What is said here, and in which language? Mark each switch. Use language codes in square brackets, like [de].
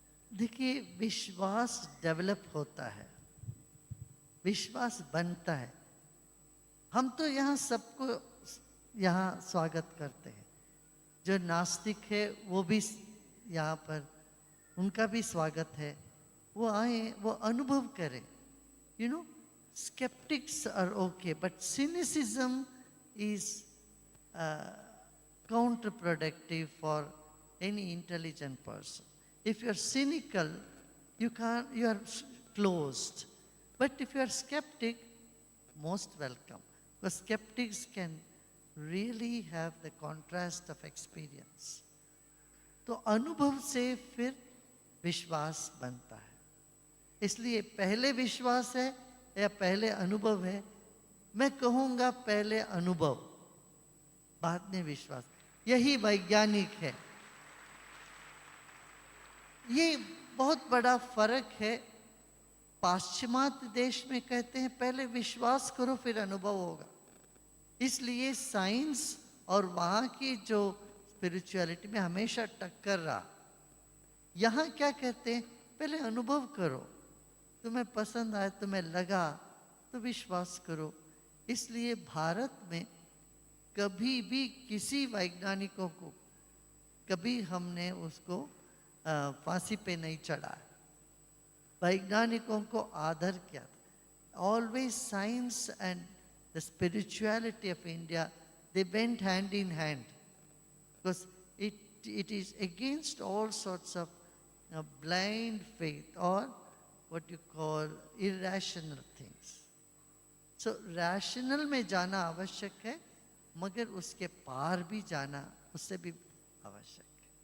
[hi] देखिए, विश्वास डेवलप होता है, विश्वास बनता है. हम तो यहाँ सबको यहाँ स्वागत करते हैं. जो नास्तिक है वो भी यहाँ पर, उनका भी स्वागत है. वो आए, वो अनुभव करें. [en] You know, skeptics are okay, but cynicism is uh, counterproductive for any intelligent person. If you are cynical, you are closed. But if you are skeptic, most welcome. Because skeptics can really have the contrast of experience. [hi] तो अनुभव से फिर विश्वास बनता है. इसलिए पहले विश्वास है या पहले अनुभव है? मैं कहूँगा पहले अनुभव, बाद में विश्वास. यही वैज्ञानिक है. ये बहुत बड़ा फर्क है. पाश्चिमात्य देश में कहते हैं पहले विश्वास करो फिर अनुभव होगा. इसलिए साइंस और वहाँ की जो स्पिरिचुअलिटी में हमेशा टक्कर रहा. यहाँ क्या कहते हैं? पहले अनुभव करो, तुम्हें पसंद आए, तुम्हें लगा तो विश्वास करो. इसलिए भारत में कभी भी किसी वैज्ञानिकों को कभी हमने उसको फांसी पे नहीं चढ़ा. वैज्ञानिकों को आदर किया. [en] Always science and the spirituality of India, they went hand in hand, because it is against all sorts of blind faith or what you call irrational things. [hi] So rational में जाना आवश्यक है, मगर उसके पार भी जाना उससे भी आवश्यक है.